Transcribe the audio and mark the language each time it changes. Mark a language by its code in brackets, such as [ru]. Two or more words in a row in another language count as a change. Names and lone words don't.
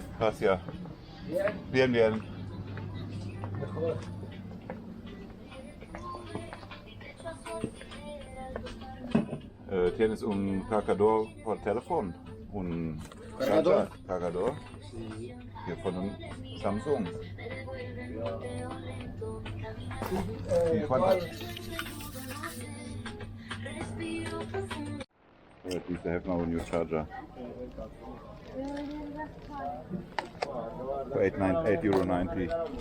[es] Gracias. Bien. Bien, bien. Mejor. ¿Tienes un cargador por teléfono? ¿Un ¿Cargador? Cargador? Sí. [de] Hier von einem Samsung. [es] ¿Y cuánto? [en] At least I have now a new charger. For €8.90.